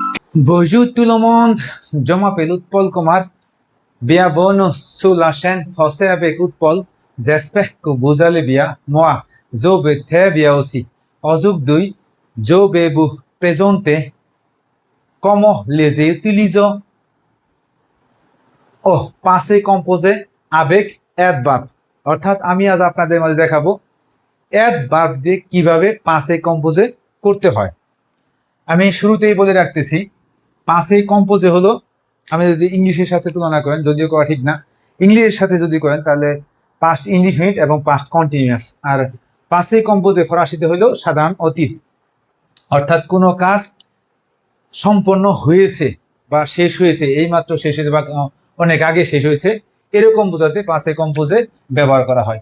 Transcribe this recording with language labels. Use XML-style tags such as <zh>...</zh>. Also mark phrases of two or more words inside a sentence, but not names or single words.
<fr>Bonjour tout le monde, je m'appelle Utpol Kumar. Bienvenue sur la chaîne Français avec Utpol. J'espère que vous allez bien. Moi, je vais très bien aussi. Aujourd'hui, je vais vous présenter comment les utilisons au passé composé avec adverb।</fr> <bn>অর্থাৎ আমি আজ আপনাদের মাঝে দেখাবো adverb দিয়ে কিভাবে</bn> <fr>passé composé</fr> <bn>করতে হয়। আমি শুরুতেই বলে রাখতেছি</bn> <fr>passé composé</fr> <bn>হলো, আমি যদি ইংলিশের সাথে তুলনা করেন, যদিও করা ঠিক না, ইংলিশের সাথে যদি করেন তাহলে</bn> <en>past indefinite</en> <bn>এবং</bn> <en>past continuous.</en> <bn>আর</bn> <fr>passé composé</fr> <bn>ফরাসিতে হলো সাধারণ অতীত, অর্থাৎ কোনো কাজ সম্পন্ন হয়েছে বা শেষ হয়েছে, এইমাত্র শেষ হয়েছে বা অনেক আগে শেষ হয়েছে, এরকম বোঝাতে</bn> <fr>passé composé</fr> <bn>ব্যবহার করা হয়।</bn>